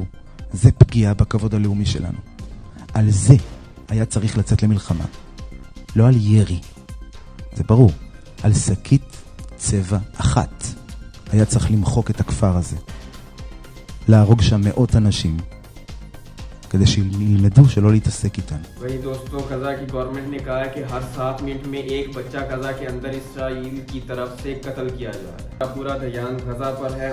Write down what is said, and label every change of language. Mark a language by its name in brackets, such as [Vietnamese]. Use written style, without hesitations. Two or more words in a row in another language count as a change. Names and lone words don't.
[Hebrew] זה פגיעה בכבוד הלאומי שלנו. על זה היה צריך לצאת למלחמה. לא על ירי. זה ברור. על שקית צבע אחת. היה צריך למחוק את הכפר הזה. להרוג שם מאות אנשים. כדי שילמדו שלא להתעסק איתן. [Urdu] وہی دوستوں, غزہ کی گورنمنٹ نے کہا ہے کہ ہر 7 منٹ میں ایک بچہ غزہ کے اندر اسرائیل کی طرف سے قتل کیا جا رہا ہے. پورا دھیان غزہ پر ہے.